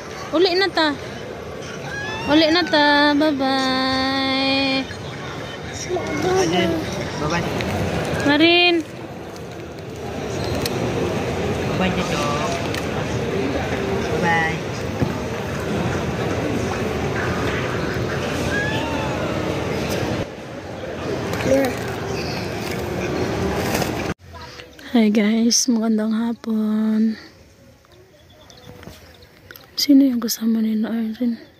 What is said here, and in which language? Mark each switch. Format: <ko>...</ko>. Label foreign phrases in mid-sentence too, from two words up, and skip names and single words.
<ceb>Uli na ta. Uli na ta.</ceb> <en>Bye-bye. Bye-bye. Marin. Bye-bye, Jojo. Bye-bye. Hi guys,</en> <tl>magandang hapon. Sino yung kasama ni Arjen?</tl>